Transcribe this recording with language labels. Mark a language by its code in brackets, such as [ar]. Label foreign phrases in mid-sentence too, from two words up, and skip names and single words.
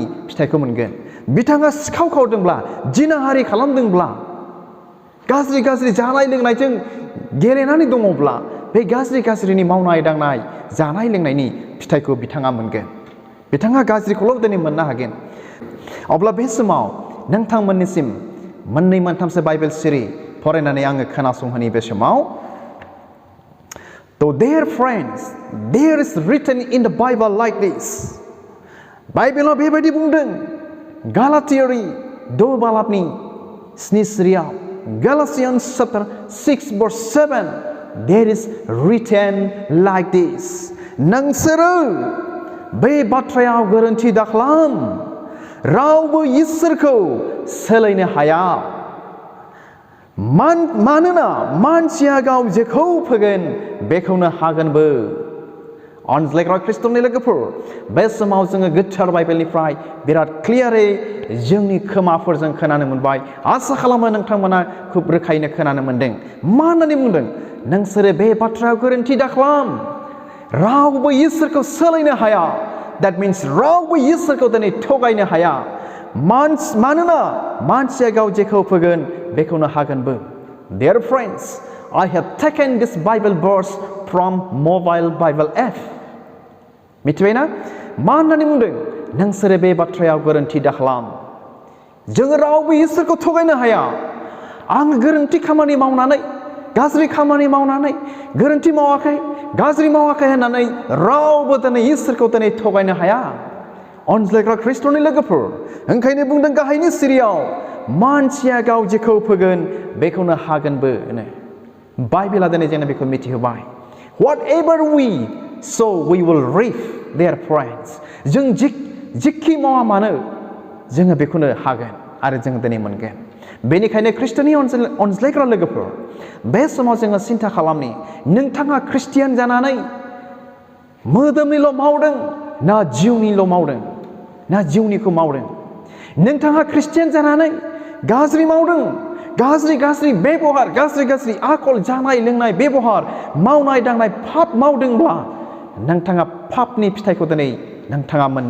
[brx] फिथाइखौ मोनगोन बिथाङा सिखाव खावदोंब्ला जिनाहारि खालामदोंब्ला गाज्रि गाज्रि जानाय लोंनायजों गेलेनानै दङब्ला बे गाज्रिनि मावनाय दांनाय जानाय लोंनायनि फिथाइखौ बिथाङा मोनगोन बिथाङा गाज्रिखौल' दिनै मोननो हागोन अब्ला बे समाव नोंथांमोननिसिम मोननै मोनथामसो बाइबेल सिरि फरायनानै आङो खोनासंहोनि बे समाव [en] So dear friends, there is written in the Bible like this. [brx] बाइबेलाव बेबायदि बुंदों गालातियारि 2 बालाबनि 7 सिरियाव [en] Galatians chapter 6 verse 7 there is written like this. [brx] नोंसोरो बे बाथ्रायाव गोरोन्थि दाखालाम रावबो इसोरखौ सोलायनो हाया मानोना मानसिया गाव जेखौ फोगोन बेखौनो हागोनबो अनज्लायग्रा ख्रिस्ट'नि लोगोफोर बे समाव जोङो गोथार बाइबेलनिफ्राय बिराद क्लियारै जोंनि खोमाफोरजों खोनानो मोनबाय आसा खालामो नोंथांमोना खुब रोखायैनो खोनानो मोनदों मा होननानै बुंदों नोंसोरो बे बाथ्रायाव गोरोन्थि दाखालाम रावबो इसोरखौ सोलायनो हाया [en] that means [brx] रावबो इसोरखौ दिनै थगायनो हाया मानोना मानसिया गाव जेखौ फोगोन बेखौनो हागोनबो [en] Dear friends, I have taken this Bible verse from mobile Bible app. [brx] मिथिबायना मा होननानै बुंदों नोंसोरो बे बाथ्रायाव गोरोन्थि दाखालाम जों रावबो इसोरखौ थगायनो हाया आं गोरोन्थि खामानि मावनानै गाज्रि खामानि मावनानै गोरोन्थि मावाखै गाज्रि मावाखै होननानै रावबो दिनै इसोरखौ दिनै थगायनो हाया अनज्लायग्रा ख्रिस्ट'नि लोगोफोर ओंखायनो बुंदों गाहायनि सिरियाव मानसिया गाव जेखौ फोगोन बेखौनो हागोनबो बाइबेला दिनै जोंनो बेखौ मिथिहोबाय [en] whatever we sow we will reap dear friends [brx] जों जिखि मावा मानो जोङो बेखौनो हागोन आरो जों दिनै मोनगोन बेनिखायनो ख्रिस्ट'नि अनज्लायग्रा लोगोफोर बे समाव जोङो सिन्था खालामनि नोंथाङा ख्रिस्टियान जानानै मोदोमनिल' मावदों ना जिउनिल' मावदों ना जिउनिखौ मावदों नोंथाङा ख्रिस्टियान जानानै गाज्रि मावदों गाज्रि बेबहार गाज्रि आखल जानाय लोंनाय बेबहार मावनाय दांनाय पाप मावदोंब्ला नोंथाङा पापनि फिथाइखौ दिनै नोंथाङा मोननो